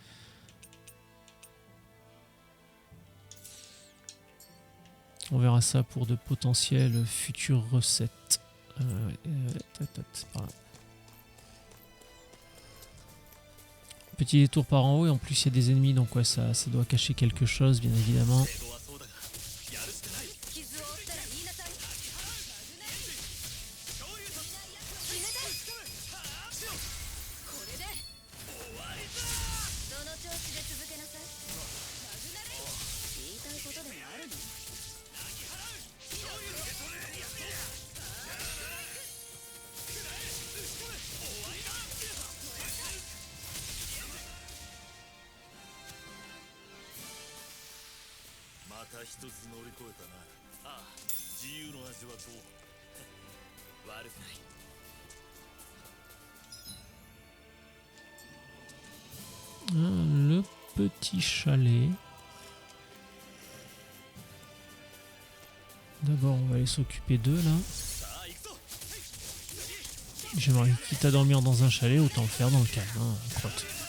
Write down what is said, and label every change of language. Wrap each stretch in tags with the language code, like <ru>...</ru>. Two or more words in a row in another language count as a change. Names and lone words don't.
<fr>On verra ça pour de potentielles futures recettes. Par là. Petit détour par en haut et en plus il y a des ennemis, donc ouais, ça doit cacher quelque chose bien évidemment.</fr> <ja>傷を負ったら言いなさいこれでその調子で続けなさい言いたいことでもあるのまた一つ乗り越えたな。ああ、自由の味はどう？悪くない。</ja> <fr>Le petit chalet. D'abord on va aller s'occuper d'eux là. J'aimerais quitte à dormir dans un chalet, autant le faire dans le calme, hein, crotte.</fr>